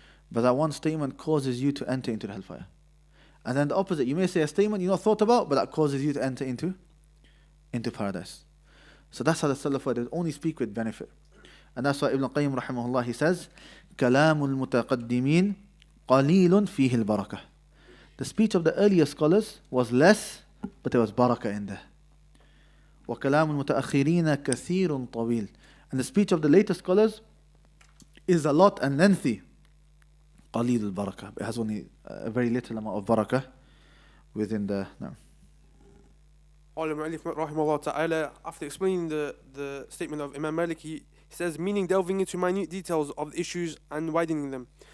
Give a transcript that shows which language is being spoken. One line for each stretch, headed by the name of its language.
English: But that one statement causes you to enter into the hellfire. And then the opposite, you may say a statement you've not thought about, but that causes you to enter into paradise. So that's how the Salaf were. They only speak with benefit. And that's why Ibn Qayyim rahimahullah, he says,
Arabic: كلام المتقدمين قليل فيه البركة.
English: The speech of the earlier scholars was less, but there was barakah in there.
Arabic: وكلام المتأخرين كثير طويل.
English: And the speech of the later scholars is a lot and lengthy.
Arabic: قليل البركة.
English: It has only a very little amount of barakah within the... No. Al-Mu'allif rahimahullah ta'ala, after explaining the statement of Imam Malik, he says, meaning delving into minute details of the issues and widening them.